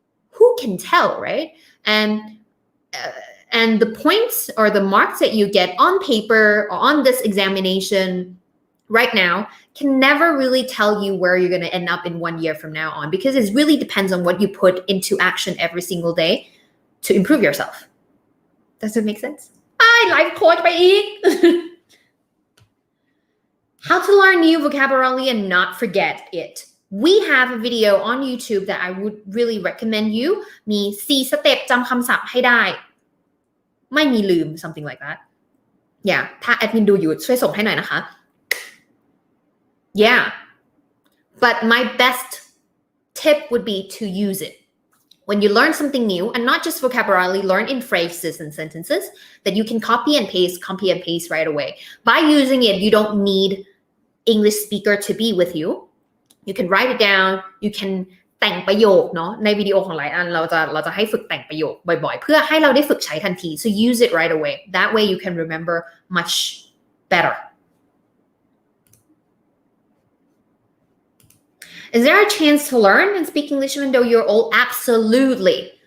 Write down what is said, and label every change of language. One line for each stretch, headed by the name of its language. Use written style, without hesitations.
English: Who can tell, right? And the points or the marks that you get on paper or on this examination right now can never really tell you where you're going to end up in 1 year from now on, because it really depends on what you put into action every single day to improve yourself. Does it make sense? Life coach
Thai: ไปอีก
English: How to learn new vocabulary and not forget it. We have a video on YouTube that I would really recommend you.
Thai: มี4 สเต็ปจำคำศัพท์ให้ได้ไม่มีลืม
English: something like that. Yeah,
Thai: ถ้าแอดมินดูอยู่ช่วยส่งให้หน่อยนะคะ
English: Yeah, but my best tip would be to use it. When you learn something new, and not just vocabulary, learn in phrases and sentences that you can copy and paste right away. By using it, you don't need English speaker to be with you. You can write it down. You can
Thai: แต่งประโยคเนาะในวิดีโอของหลายอันเราจะให้ฝึกแต่งประโยคบ่อยๆเพื่อให้เราได้ฝึกใช้ทันที
English: so use it right away. That way you can remember much better. Is there a chance to learn and speak English even though you're old? Absolutely.